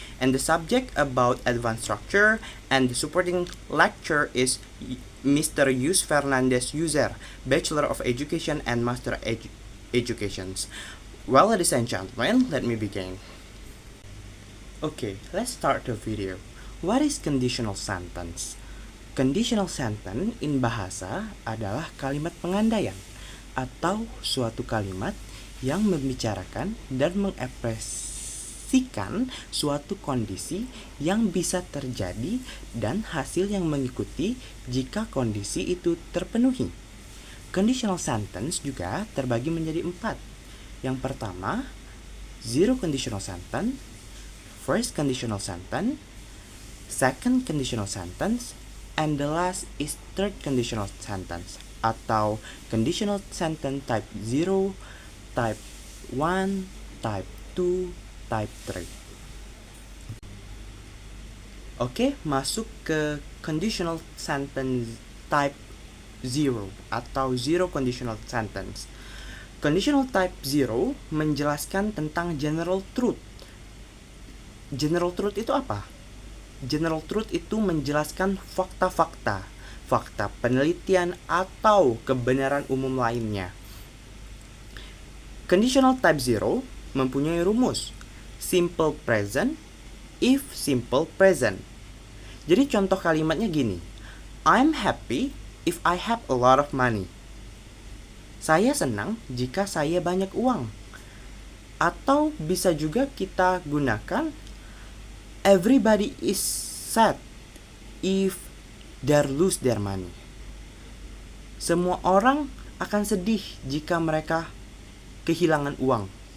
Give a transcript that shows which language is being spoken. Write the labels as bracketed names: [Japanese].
[English] And the subject about advanced structure and the supporting lecture is Mr. Yus Fernandez User, Bachelor of Education and Master Educations. Well, ladies and gentlemen, let me begin. Okay, let's start the video. What is conditional sentence? [Indonesian] Conditional sentence in bahasa adalah kalimat pengandaian atau suatu kalimat yang membicarakan dan mengekspresikan suatu kondisi yang bisa terjadi dan hasil yang mengikuti jika kondisi itu terpenuhi. Conditional sentence juga terbagi menjadi 4. Yang pertama, [English] zero conditional sentence, first conditional sentence, second conditional sentence, and the last is third conditional sentence atau conditional sentence type 0, type 1, type 2, type 3. [Indonesian] Oke, masuk ke conditional sentence type 0 atau zero conditional sentence. Conditional type 0 menjelaskan tentang general truth. General truth itu apa? General truth itu menjelaskan fakta-fakta, fakta penelitian atau kebenaran umum lainnya. Conditional type 0 mempunyai rumus simple present, if simple present. Jadi contoh kalimatnya gini, [English] I'm happy if I have a lot of money. [Indonesian] Saya senang jika saya banyak uang. Atau bisa juga kita gunakan [English] everybody is sad if they lose their money. [Indonesian] Semua orang akan sedih jika mereka kehilangan uang.